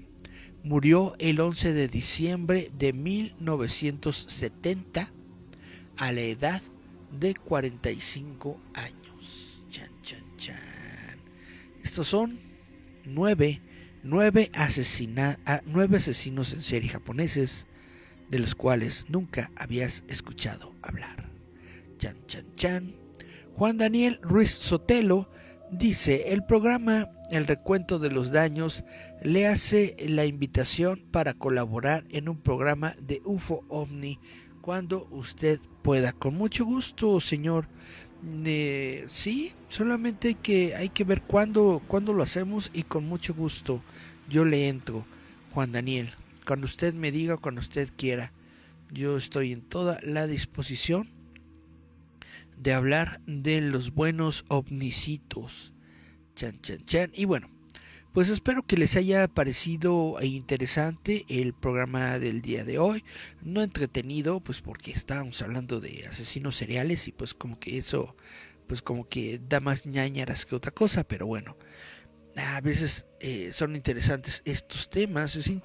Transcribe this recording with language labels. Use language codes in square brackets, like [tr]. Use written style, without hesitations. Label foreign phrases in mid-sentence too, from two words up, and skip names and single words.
[es] Murió el 11 de diciembre de 1970 a la edad de 45 años. Chan, chan, chan. Estos son 9 asesinos en serie japoneses, de los cuales nunca habías escuchado hablar. Chan, chan, chan. Juan Daniel Ruiz Sotelo dice: el programa El Recuento de los Daños le hace la invitación para colaborar en un programa de UFO OVNI cuando usted pueda. Con mucho gusto, señor. Sí, solamente hay que ver cuándo lo hacemos, y con mucho gusto yo le entro, Juan Daniel. Cuando usted me diga, cuando usted quiera, yo estoy en toda la disposición de hablar de los buenos ovnicitos. Chan, chan, chan. Y bueno, pues espero que les haya parecido interesante el programa del día de hoy. No entretenido, pues porque estábamos hablando de asesinos seriales y pues como que eso, pues como que da más ñañaras que otra cosa. Pero bueno, a veces son interesantes estos temas.